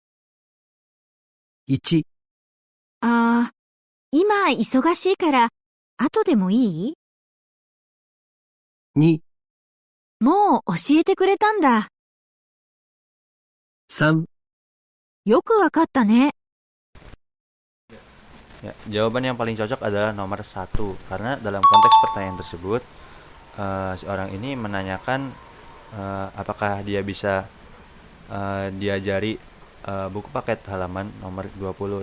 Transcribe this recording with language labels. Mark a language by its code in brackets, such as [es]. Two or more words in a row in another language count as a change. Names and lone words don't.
[ja] 1、今忙しいから、後でもいい？ 2、もう教えてくれたんだ。 3、よくわかったね。 [id] Ya, jawaban yang paling cocok adalah nomor 1. Karena dalam konteks pertanyaan tersebut si orang ini menanyakan apakah dia bisa diajari buku paket halaman nomor 20.